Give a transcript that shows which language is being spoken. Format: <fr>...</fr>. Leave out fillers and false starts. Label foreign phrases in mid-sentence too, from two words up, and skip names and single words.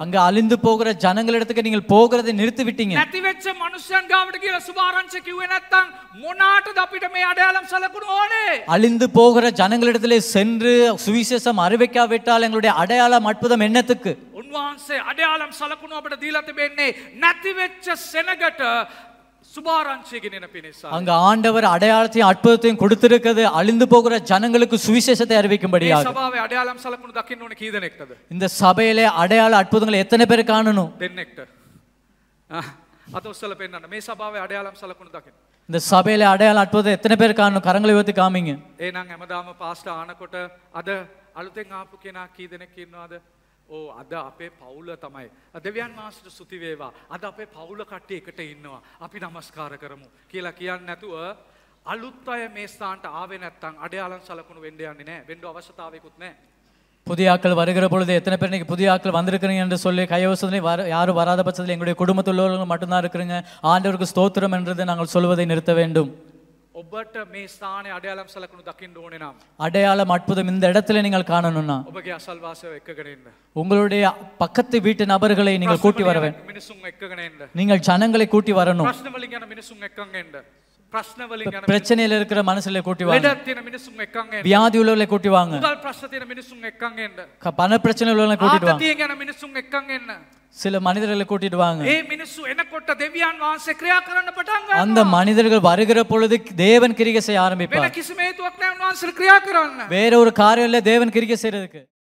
<ta>அங்க அழிந்து போகிற ஜனங்களிடத்துக்கு நீங்கள் போகிறதை நிறுத்தி விட்டீங்க.</ta> <si>නැතිවෙච්ච මනුස්සයන් ගාවට කියලා සුභාරංචිය කිව්වේ නැත්තම් මොනාටද අපිට මේ අඩයාලම් සලකුණු ඕනේ?</si> <ta>அழிந்து போகிற ஜனங்களிடத்திலே சென்று சுவிசேஷம் அறிவிக்காவிட்டால் எங்களுடைய அடையாளம் அற்புதம் என்னத்துக்கு?</ta> <si>උන්වහන්සේ අඩයාලම් සලකුණු අපිට දීලා තිබෙන්නේ නැතිවෙච්ච සෙනගට සුභාරංචිය ගෙනෙන පිණිස.</si> <ta>அங்க ஆண்டவர் அடையாளத்தையும் அற்புதத்தையும் கொடுத்திருக்கிறது அழிந்து போகிற ஜனங்களுக்கு சுவிசேஷத்தை</ta> <si>මේ</si> <ta>அறிவிக்கும்படியாக.</ta> <si>සභාවේ අඩයාලම් සලකුණු දකින්න ඕනේ කී දෙනෙක්ද?</si> <ta>இந்த சபையிலே அடையாள அற்புதங்களை எத்தனை பேர் காணணும்?</ta> <si>දෙන්නෙක්ට. අත උස්සලා පෙන්නන්න. මේ සභාවේ අඩයාලම් සලකුණු දකින්න.</si> <ta>இந்த சபையிலே அடையாள அற்புதம் எத்தனை பேர் காணணும்? கரங்களை உயர்த்தி காமிங்க.</ta> <si>එහෙනම් හැමදාම පාස්ටර් ආනකොට අද අලුතෙන් ආපු කෙනා කී දෙනෙක් ඉන්නවද? අද අපේ පවුල තමයි. දෙවියන් වහන්සේට ස්තුති වේවා. අද අපේ පවුල කට්ටිය එකට ඉන්නවා. අපි নমස්කාර කරමු කියලා කියන්නේ නැතුව අලුත් අය මේ ස්ථානට ආවේ නැත්නම් අඩයාලම් සලකුණු වෙන්න යන්නේ නැහැ. වෙන්න අවශ්‍යතාවයකුත් නැහැ.</si> <ta>புதிய ஆட்கள் வருகிற பொழுது எத்தனை பேர் இன்னைக்கு புதிய ஆட்கள் வந்திருக்கிறீங்க என்று சொல்லி கைவசத்திலே யாரும் வராத பட்சத்தில் எங்களுடைய குடும்பத்தில் உள்ளவர்கள் மட்டும்தான் இருக்கிறீங்க. ஆண்டவருக்கு ஸ்தோத்திரம் என்றதை நாங்கள் சொல்வதை நிறுத்த வேண்டும்.</ta> <si>ඔබට මේ ස්ථානයේ අඩයාලම් සලකුණු දකින්න ඕනේ නම්</si> <ta>அடையாளம் அற்புதம் இந்த இடத்துல நீங்கள் காணணும்னா</ta> <si>ඔබගේ අසල්වාසයව එක්කගෙන ඉන්න.</si> <ta>உங்களுடைய பக்கத்து வீட்டு நபர்களை நீங்கள் கூட்டி வர வேண்டும்.</ta> <si>මිනිසුන් එක්කගෙන ඉන්න.</si> <ta>நீங்கள் ஜனங்களை கூட்டி வரணும்.</ta> <si>ප්‍රශ්න වලින් යන මිනිසුන් එක්කන් එන්න. ප්‍රශ්න වලින් යන</si> <ta>பிரச்சனையில இருக்கிற மனசுல கூட்டி வாங்க.</ta> <si>ලෙඩ තියෙන මිනිසුන් එක්කන් එන්න.</si> <ta>வியாதி உள்ளவர்களை கூட்டி வாங்க.</ta> <si>මුදල් ප්‍රශ්න තියෙන මිනිසුන් එක්කන් එන්න.</si> <ta>பண பிரச்சனை உள்ளவர்களை கூட்டிட்டு வாங்க.</ta> <si>ආතතියෙන් යන මිනිසුන් එක්කන් එන්න.</si> <ta>சில மனிதர்களை கூட்டிட்டு வாங்க.</ta> <si>ඒ මිනිස්සු එනකොට දෙවියන් වහන්සේ ක්‍රියා කරන්න පටන් ගන්නවා.</si> <ta>அந்த மனிதர்கள் வருகிற பொழுது தேவன் கிரியை செய்ய</ta> <si>වෙන</si> <ta>ஆரம்பிப்பார்.</ta> <si>කිසිම හේතුවක් නැහැ උන්වහන්සේ ක්‍රියා කරන්න.</si> <ta>வேற ஒரு காரியம் இல்ல தேவன் கிரியை செய்யறதுக்கு.</ta>